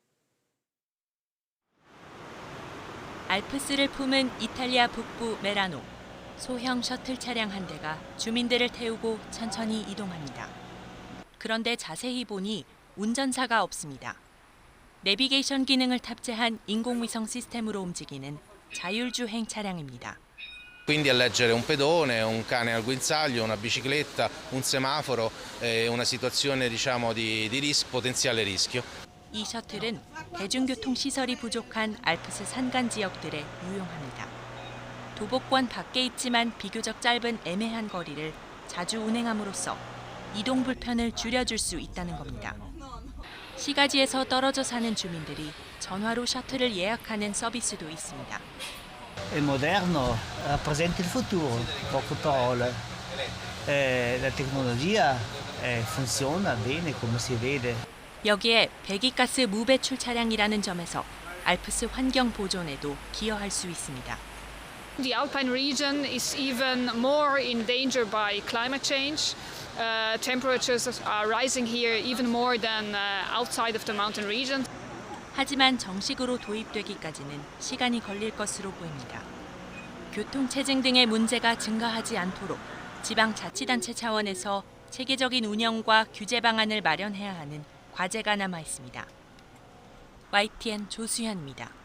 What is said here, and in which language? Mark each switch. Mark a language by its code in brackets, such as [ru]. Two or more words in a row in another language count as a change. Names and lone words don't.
[ko] 알프스를 품은 이탈리아 북부 메라노. 소형 셔틀 차량 한 대가 주민들을 태우고 천천히 이동합니다. 그런데 자세히 보니 운전사가 없습니다. 내비게이션 기능을 탑재한 인공위성 시스템으로 움직이는 자율주행 차량입니다. [it] Quindi a leggere un pedone, un cane al guinzaglio, una bicicletta, un semaforo, una situazione diciamo di potenziale rischio. [ko] 이 셔틀은 대중교통 시설이 부족한 알프스 산간 지역들에 유용합니다. 도보권 밖에 있지만 비교적 짧은 애매한 거리를 자주 운행함으로써 이동 불편을 줄여줄 수 있다는 겁니다. 시가지에서 떨어져 사는 주민들이 전화로 셔틀을 예약하는 서비스도 있습니다. [it] È moderno, rappresenta il futuro, poco parole. La tecnologia funziona bene come si vede. [ko] 여기에 배기가스 무배출 차량이라는 점에서 알프스 환경 보존에도 기여할 수 있습니다. [en] The Alpine region is even more in danger by climate change. Temperatures are rising here even more than outside of the mountain region. [ko] 하지만 정식으로 도입되기까지는 시간이 걸릴 것으로 보입니다. 교통체증 등의 문제가 증가하지 않도록 지방자치단체 차원에서 체계적인 운영과 규제 방안을 마련해야 하는 과제가 남아 있습니다. YTN 조수현입니다.